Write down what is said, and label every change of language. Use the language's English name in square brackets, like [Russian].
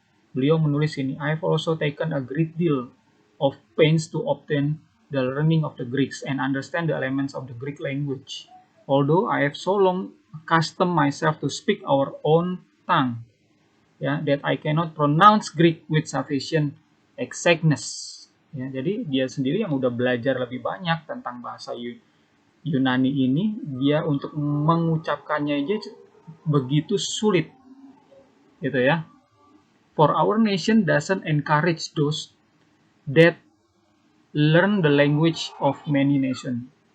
[Indonesian] Beliau menulis ini, [English] I've also taken a great deal of pains to obtain the learning of the Greeks and understand the elements of the Greek language. Although I have so long accustomed myself to speak our own tongue, that I cannot pronounce Greek with sufficient exactness. [Indonesian] Ya, jadi dia sendiri yang udah belajar lebih banyak tentang bahasa Yunani ini, dia untuk mengucapkannya aja begitu sulit, gitu ya. [English] For our nation doesn't encourage those that learn the language of many nations.